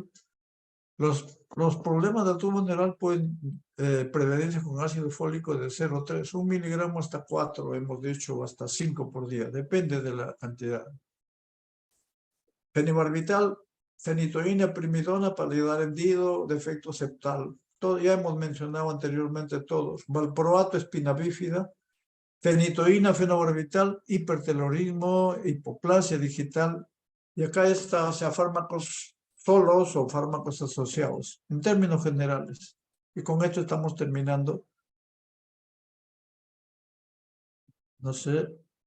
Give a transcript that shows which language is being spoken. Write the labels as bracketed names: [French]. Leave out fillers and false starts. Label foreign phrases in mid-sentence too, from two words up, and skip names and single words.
[Spanish] Los problemas del tubo neural pueden prevenirse con ácido fólico de 0,3, 1 miligramo hasta 4, hemos dicho, hasta 5 por día, depende de la cantidad. Fenobarbital, fenitoína, primidona para ayudar hendido, defecto septal. Ya hemos mencionado anteriormente todos. Valproato, espina bífida, fenitoína, fenobarbital, hipertelorismo, hipoplasia digital. Y acá está, o sea, fármacos solos o fármacos asociados, en términos generales. Y con esto estamos terminando. No sé.